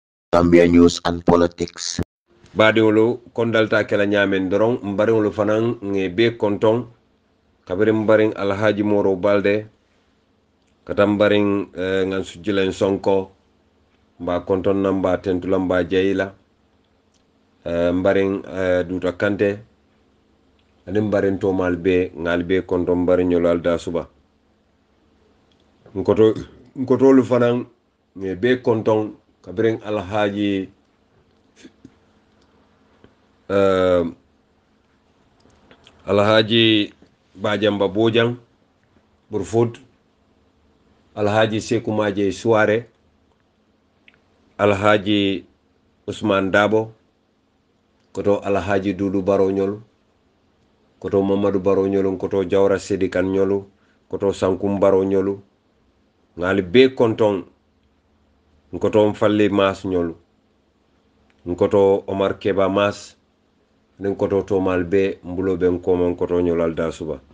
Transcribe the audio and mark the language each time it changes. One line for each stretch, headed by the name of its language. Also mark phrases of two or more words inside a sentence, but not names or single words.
English: Gambia News and Politics.
Mandingo: Badiŋolu kondalta kela ñamen doron mbariŋolu fanaŋ ŋe be konton kabiri mbariŋ Alhaji Moro Balde kata mbariŋ ŋan sujilen Sonko mba konton na mba tentula mba jeyila mbariŋ Duta Kante ani mbariŋ tomal be ŋal be konton mbariŋolu alda suba nkotolu fanaŋ ŋe be konton kabiriŋ Alhaji Alhaji Bajamba Bojang Burfut Alhaji Seku Maje Suare Alhaji Usman Dabo koto Alhaji Dudu Baro Nyolu koto Mamadou Baro Nyolu koto Jawra Sedikan Nyolu koto Sankum Baro Nyolu ngali be konton koto Mfalle Mas Nyolu koto Omar Keba Mas nin koto tomal be mbulo ben komon koto nyolal da suba